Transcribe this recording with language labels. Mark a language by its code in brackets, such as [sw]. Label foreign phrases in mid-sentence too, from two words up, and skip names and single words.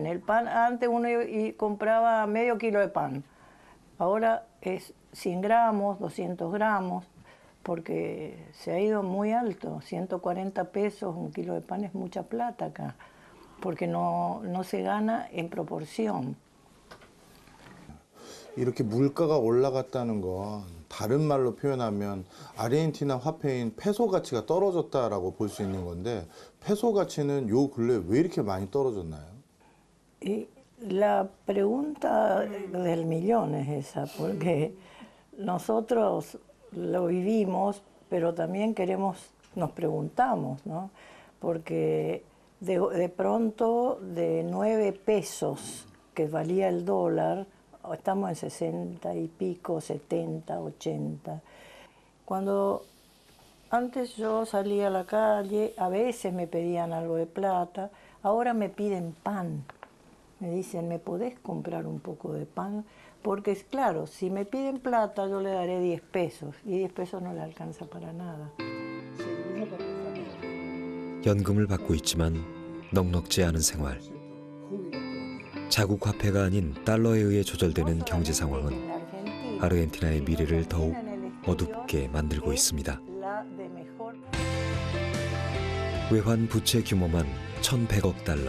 [es] El pan, antes uno compraba medio kilo de pan. Ahora es 100 gramos, 200 gramos, porque se ha ido muy alto. 140 pesos, un kilo de pan es mucha plata acá, porque no se gana en proporción. [ko] 이렇게 물가가 올라갔다는 건 다른 말로 표현하면 아르헨티나 화폐인 페소 가치가 떨어졌다라고 볼 수 있는 건데 페소 가치는 요 근래 왜 이렇게 많이 떨어졌나요? [es] La pregunta del millón es esa, porque nosotros lo vivimos, pero también nos preguntamos, ¿no? Porque de pronto de 9 pesos que valía el dólar, estamos en 60 y pico, 70, 80. Cuando antes yo salía a la calle, a veces me pedían algo de plata, ahora me piden pan. Me dicen, ¿me podés comprar un poco de pan? Porque es claro, si me piden plata yo le daré 10 pesos y 10 pesos no le alcanza para nada. [ko] 연금을 받고 있지만 넉넉지 않은 생활. 자국 화폐가 아닌 달러에 의해 조절되는 경제 상황은 아르헨티나의 미래를 더욱 어둡게 만들고 있습니다. 외환 부채 규모만 1,100억 달러.